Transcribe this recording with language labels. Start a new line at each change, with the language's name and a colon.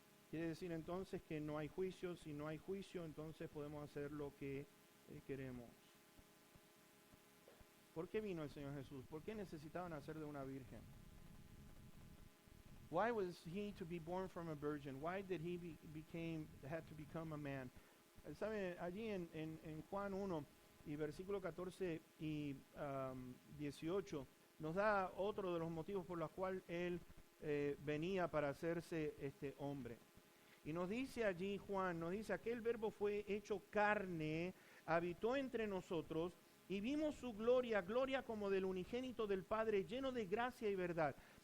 Spanish: Quiere decir entonces que no hay juicio. Si no hay juicio, entonces podemos hacer lo que queremos. ¿Por qué vino el Señor Jesús? ¿Por qué necesitaba nacer de una virgen?
English: Why was he to be born from a virgin? Why did he had to become a man?
Spanish: ¿Sabe? Allí en Juan 1 y versículo 14 y 18 nos da otro de los motivos por los cuales él venía para hacerse hombre. Y nos dice allí Juan, nos dice, aquel verbo fue hecho carne, habitó entre nosotros y vimos su gloria, gloria como del unigénito del Padre, lleno de gracia y verdad.